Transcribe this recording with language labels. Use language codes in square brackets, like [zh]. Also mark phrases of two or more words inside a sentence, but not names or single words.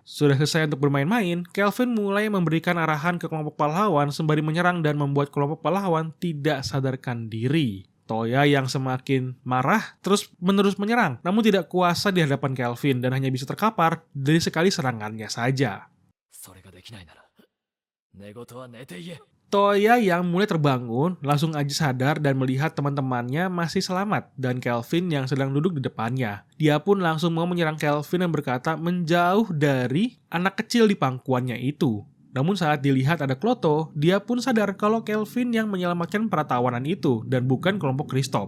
[id] Sudah selesai untuk bermain-main, Kelvin mulai memberikan arahan ke kelompok pahlawan sembari menyerang dan membuat kelompok pahlawan tidak sadarkan diri. Toya yang semakin marah terus-menerus menyerang, namun tidak kuasa di hadapan Kelvin dan hanya bisa terkapar dari sekali serangannya saja. [ja] それができないなら寝言は寝て言え。 [id] Toya yang mulai terbangun langsung aja sadar dan melihat teman-temannya masih selamat dan Kelvin yang sedang duduk di depannya. Dia pun langsung mau menyerang Kelvin dan berkata menjauh dari anak kecil di pangkuannya itu. Namun saat dilihat ada Kloto, dia pun sadar kalau Kelvin yang menyelamatkan para tawanan itu dan bukan kelompok Kristoff.